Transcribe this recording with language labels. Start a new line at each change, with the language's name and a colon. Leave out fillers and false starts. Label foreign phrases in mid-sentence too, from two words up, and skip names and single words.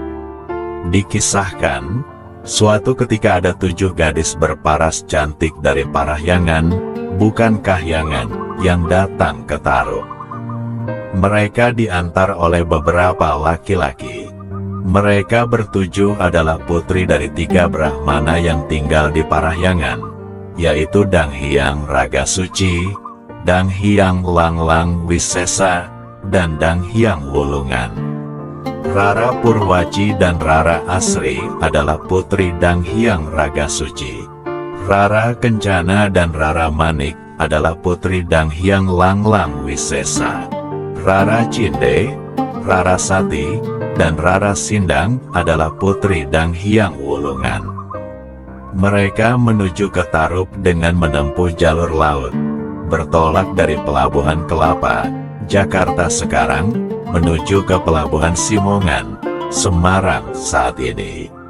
Indonesian: Dikisahkan, suatu ketika ada 7 gadis berparas cantik dari Parahyangan, bukan Kahyangan, yang datang ke Tarub. Mereka diantar oleh beberapa laki-laki. Mereka bertujuh adalah putri dari 3 Brahmana yang tinggal di Parahyangan, yaitu Dang Hyang Raga Suci, Dang Hyang Langlang Wisesa, dan Dang Hyang Wulungan. Rara Purwaci dan Rara Asri adalah putri Dang Hyang Raga Suci. Rara Kencana dan Rara Manik adalah putri Dang Hyang Langlang Wisesa. Rara Cinde, Rara Sati, dan Rara Sindang adalah putri Dang Hyang Wulungan. Mereka menuju ke Tarub dengan menempuh jalur laut. bertolak dari Pelabuhan Kelapa, Jakarta sekarang, menuju ke Pelabuhan Simongan, Semarang saat ini.